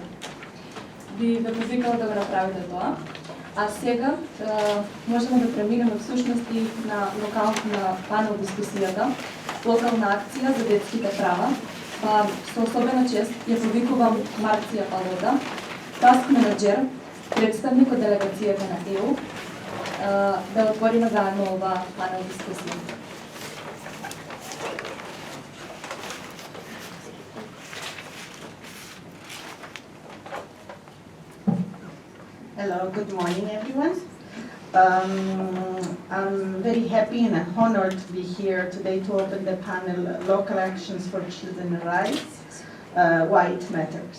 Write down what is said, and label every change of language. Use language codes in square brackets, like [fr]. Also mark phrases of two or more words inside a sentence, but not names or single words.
[mk] Би ве повикала да го направите тоа. А сега можеме да преминеме всушност и на локална панел дискусијата, локална акција за детските права. Со особена чест ја повикувам Марција Палода, [en] task manager, [mk] представник од делегацијата на ЕУ, да отвориме заедно оваа панел дискусија. [en] Hello, good morning everyone. I'm very happy and honored to be here today to open the panel Local Actions for Children's Rights, Why It Matters.